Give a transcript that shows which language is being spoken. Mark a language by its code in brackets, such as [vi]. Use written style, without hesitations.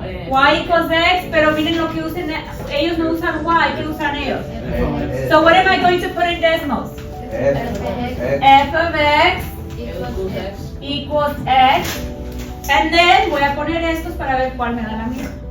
[en] Y equals x, [es] pero miren lo que usan, ellos no usan y, ¿qué usan ellos? [en] So what am I going to put in decimals? F of x equals x, and then [es] voy a poner estos para ver cuál me da la mía.